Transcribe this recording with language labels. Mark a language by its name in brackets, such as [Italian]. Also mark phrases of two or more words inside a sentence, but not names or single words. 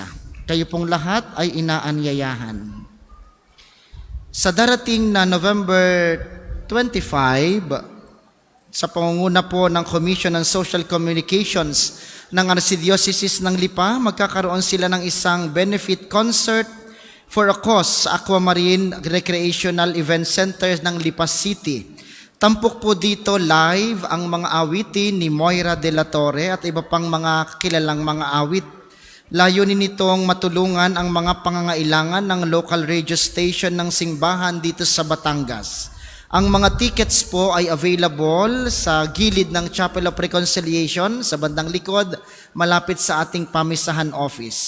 [Filipino] Kayo pong lahat ay inaanyayahan. Sa darating na November 25, sa pangunguna po ng Commission on Social Communications ng Archdiocese ng Lipa, magkakaroon sila ng isang [English] benefit concert for a cause [Filipino] sa Aquamarine Recreational Event Center ng Lipa City. Tampok po dito live ang mga awitin ni Moira de la Torre at iba pang mga kilalang mga awit. Layunin nitong matulungan ang mga pangangailangan ng [English] local radio station [Filipino] ng simbahan dito sa Batangas. Ang mga tickets po ay available sa gilid ng Chapel of Reconciliation sa bandang likod, malapit sa ating pamisahan office.